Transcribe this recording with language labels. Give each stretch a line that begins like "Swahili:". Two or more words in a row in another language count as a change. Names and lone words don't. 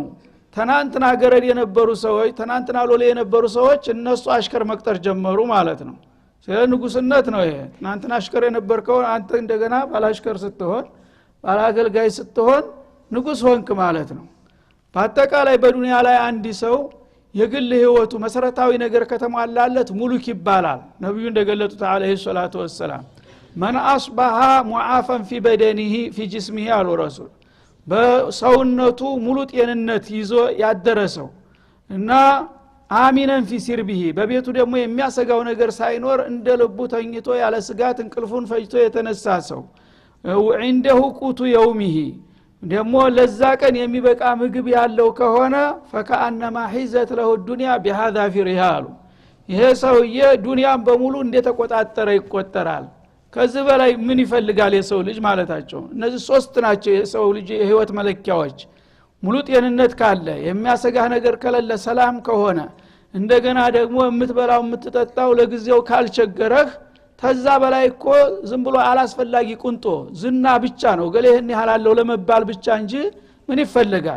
Amharic: ተናንትና ገረድ የነበሩ ሰዎች ተናንትና ሎሌ የነበሩ ሰዎች እነሱ አሽከር መቅጠር ጀመሩ ማለት ነው። ስለ ንጉስነት ነው ይሄ። ተናንትና አሽከር የነበርከው አንተ እንደገና ባላሽከር ስትሆን ባላገልጋይ ስትሆን ንጉስ ሆንክ ማለት ነው። በአጠቃላይ በዱንያ ላይ አንድ ሰው የግል ህይወቱ መሰረታዊ ነገር ከተሟላለት ሙሉክ ይባላል። ነብዩ እንደገለጡት
Arabic: عليه الصلاة والسلام من اصبح معافا في بدنه في جسمه
Amharic: አሉ ረሱል። በሰውነቱ ሙሉ ጤንነት ይዞ ያደረሰው እና አሚነን
Arabic: في سربه
Amharic: በቤቱ ደግሞ የሚያሰጋው ነገር ሳይኖር እንደ ልቡ ተኝቶ ያለ ስጋት እንቅልፉን ፈጅቶ የተነሳ ሰው
Arabic: وعنده قوت يومه
Amharic: ደግሞ ለዛ ቀን የሚበቃ ምግብ ያለው ከሆነ
Arabic: فكأنما حيزت له الدنيا بهذا في رحال
Amharic: ይሄ ሰውዬ ዱንያን በሙሉ እንደተቆጣጠረ ይቆጠራል። ከዚህ በላይ ምን ይፈልጋል የሰው ልጅ ማለታቸው። እነዚህ ሶስት ናቸው የሰው ልጅ የህይወት መለኪያዎች። ሙሉ ጤንነት ካለ፣ የሚያሰጋህ ነገር ከሌለ፣ ሰላም ከሆነ፣ እንደገና ደግሞ የምትበላው የምትጠጣው ለጊዜው ካልቸገረህ ተዛ በላይ እኮ ዝም ብሎ አላስፈላጊ ቁንጦ ዝና ብቻ ነው ገለህን ያላለው ለመባል ብቻ እንጂ ምን ይፈልጋል?